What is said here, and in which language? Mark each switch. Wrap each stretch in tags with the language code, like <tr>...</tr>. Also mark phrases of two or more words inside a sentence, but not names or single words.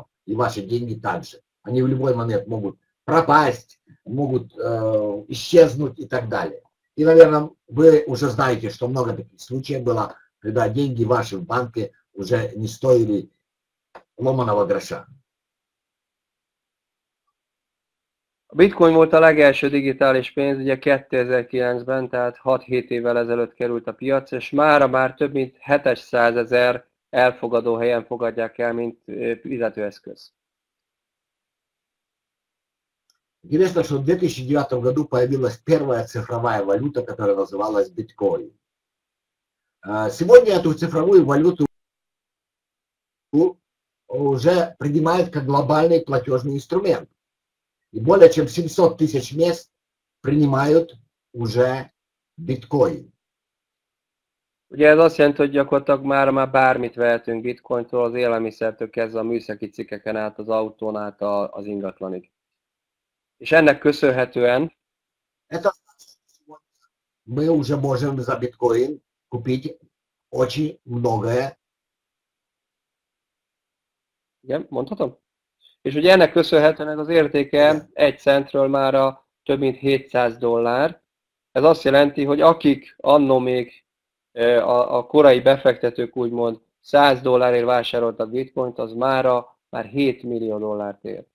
<ru>И ваши деньги также. Они в любой момент могут пропасть, могут исчезнуть и так далее. И, наверное, вы уже знаете, что много таких случаев было, когда деньги ваши в банке уже не стоили ломаного гроша.</ru> <hu>A bitcoin volt a legelső digitális pénz, ugye 2009-ben, tehát 6-7 évvel ezelőtt került a piac, és mára már több mint 700 000 elfogadó helyen fogadják el, mint fizetőeszköz.</hu> <ru>Интересно, что в 2009 году появилась первая цифровая валюта, которая называлась биткоин. Сегодня эту цифровую валюту уже принимают как глобальный платежный инструмент. И более чем 700 тысяч мест принимают уже биткоин.</ru> <hu>Ugye ez azt jelenti, hogy gyakorlatilag már bármit vehetünk bitcointól, az élelmiszertől kezdve a műszaki cikkeken át, az autón át, az ingatlanig. És ennek köszönhetően</hu> <ru>мы уже можем за биткоин купить очень многое.</ru> <hu>Igen, mondhatom? És ugye ennek köszönhetően az értéke 1 centről már a több mint $700. Ez azt jelenti, hogy akik annó még a korai befektetők úgymond $100 vásároltak bitcoint, az már $7 millió ér. 100 000 $7 million.</hu>